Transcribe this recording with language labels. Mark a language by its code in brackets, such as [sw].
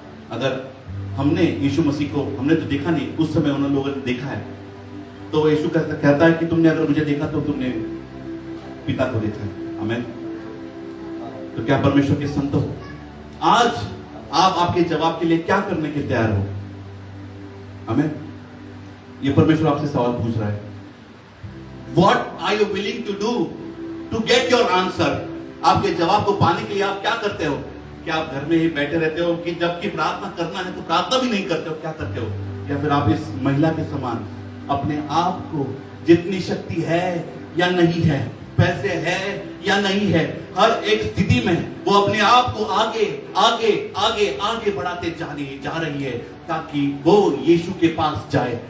[hi] अगर हमने यीशु मसीह को, हमने तो देखा नहीं, उस समय उन लोगों ने देखा है, तो यीशु कहता है कि तुमने अगर मुझे देखा तो तुमने पिता को देखा है। आमीन। तो क्या परमेश्वर के संत हो, आज आप आपके जवाब के लिए क्या करने के तैयार हो? आमीन। ये परमेश्वर आपसे सवाल पूछ रहा है। [en] What are you willing to do to get your answer? [hi] आपके जवाब को पाने के लिए आप क्या करते हो? क्या आप घर में ही बैठे रहते हो कि जबकि प्रार्थना करना है तो प्रार्थना भी नहीं करते हो? क्या करते हो? या फिर आप इस महिला के समान अपने आप को, जितनी शक्ति है या नहीं है, पैसे है या नहीं है, हर एक स्थिति में वो अपने आप को आगे आगे आगे आगे बढ़ाते जा रही है ताकि वो यीशु के पास जाए।